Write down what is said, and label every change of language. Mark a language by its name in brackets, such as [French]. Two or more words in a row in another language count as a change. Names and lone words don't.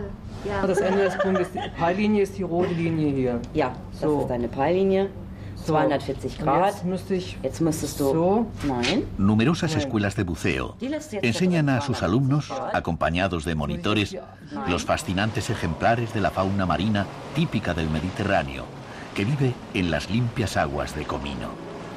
[German] Das Ende des Punktes, die Peillinie ist die rote Linie hier. Ja, das ist deine Peillinie. 240 Grad. Jetzt müsstest du... Nein. [Spanish] Numerosas escuelas de buceo enseñan a sus alumnos, acompañados de monitores, los fascinantes ejemplares de la fauna marina típica del Mediterráneo, que vive en las limpias aguas de Comino.